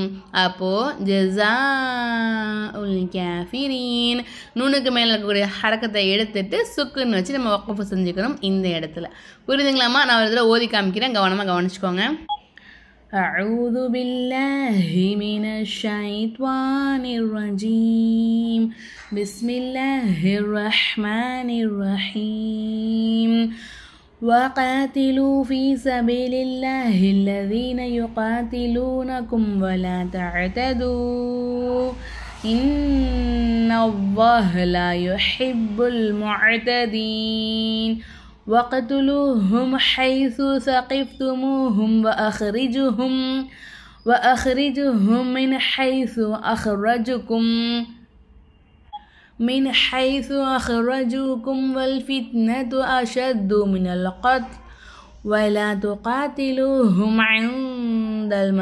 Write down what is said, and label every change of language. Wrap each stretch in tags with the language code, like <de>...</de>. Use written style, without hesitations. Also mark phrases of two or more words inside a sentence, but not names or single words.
<ta>அப்போது</ta> <ar>جزاء الكافرين</ar> <ta>நூனுக்கு மேலே இருக்கக்கூடிய ஹரக்கத்தை எடுத்துட்டு சுக்குன்னு வச்சு நம்ம வக்ஃபு செஞ்சுக்கணும் இந்த இடத்துல. புரியுதுங்களாம்மா? நான் ஒரு இதில் ஓதி காமிக்கிறேன், கவனமாக கவனிச்சுக்கோங்க.</ta> <ar>أعوذ بالله من الشيطان الرجيم. بسم الله الرحمن الرحيم. وقاتلوا في سبيل الله الذين يقاتلونكم ولا تعتدوا إن الله لا يحب المعتدين واقتلوهم حيث ثقفتموهم وأخرجهم من حيث أخرجوكم والفتنة أشد من القتل ولا تقاتلوهم عند</ar>